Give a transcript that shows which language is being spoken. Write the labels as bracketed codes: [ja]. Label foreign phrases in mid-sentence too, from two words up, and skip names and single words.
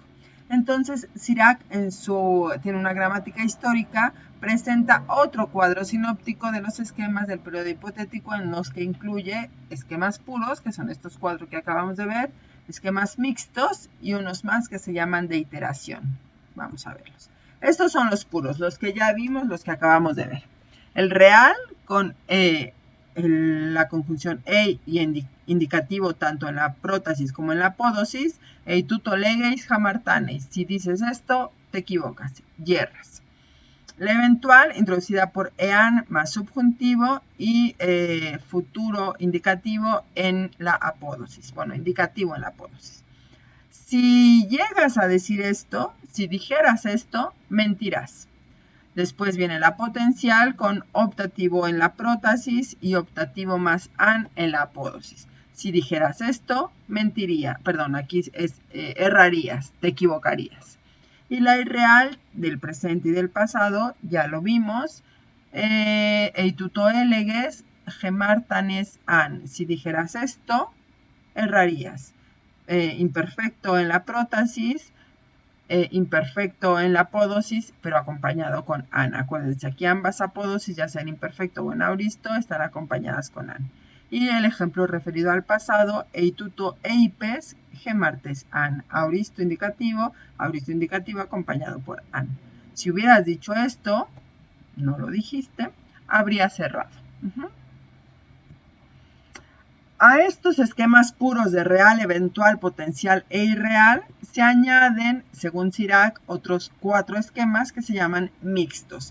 [es] Entonces, Sirac tiene una gramática histórica, presenta otro cuadro sinóptico de los esquemas del periodo hipotético en los que incluye esquemas puros, que son estos cuatro que acabamos de ver, esquemas mixtos y unos más que se llaman de iteración. Vamos a verlos. Estos son los puros, los que ya vimos, los que acabamos de ver. El real con la conjunción e y indicativo tanto en la prótasis como en la apódosis, [el] εἰ τοῦτο λέγεις ἁμαρτάνεις. [es] Si dices esto, te equivocas, yerras. La eventual, introducida por ean más subjuntivo y futuro indicativo en la apódosis. Bueno, indicativo en la apódosis. Si llegas a decir esto, si dijeras esto, mentirás. Después viene la potencial con optativo en la prótasis y optativo más an en la apódosis. Si dijeras esto, mentiría. Perdón, aquí errarías, te equivocarías. Y la irreal del presente y del pasado, ya lo vimos. [el] εἰ τοῦτο ἔλεγες ἡμάρτανες ἄν. [es] Si dijeras esto, errarías. Imperfecto en la prótasis, imperfecto en la apódosis, pero acompañado con an. Acuérdense, aquí ambas apódosis, ya sean imperfecto o en auristo, están acompañadas con an. Y el ejemplo referido al pasado, [el] εἰ τοῦτο εἶπες ἥμαρτες ἄν. [es] Auristo indicativo acompañado por an. Si hubieras dicho esto, no lo dijiste, habría cerrado. A estos esquemas puros de real, eventual, potencial e irreal se añaden, según Sirac, otros 4 esquemas que se llaman mixtos.